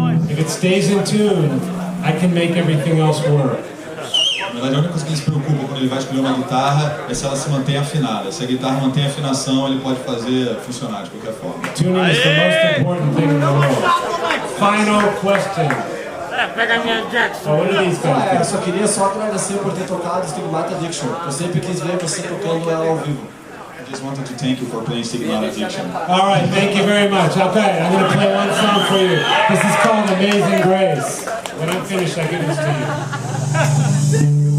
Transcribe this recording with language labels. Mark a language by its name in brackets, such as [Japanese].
[English] If it stays in tune, I can make everything else work. [Portuguese] Na verdade, a única coisa que ele se preocupa quando ele vai escolher uma guitarra é se ela se mantém afinada. Se a guitarra mantém a afinação, ele pode fazer funcionar de qualquer forma. [English] Tuning is the most important thing in the world. Final question. [Portuguese] Pega a minha Jackson. [English] What are these guys? [Portuguese] Eu só queria agradecer por ter tocado Stigmata Addiction. Eu sempre quis ver você tocando ela ao vivo. [English] I just wanted to thank you for playing Stigmata Addiction. All right, thank you very much. Okay, I'm going to play one song for you. This is called Amazing Grace. When I'm finished, I give this to you.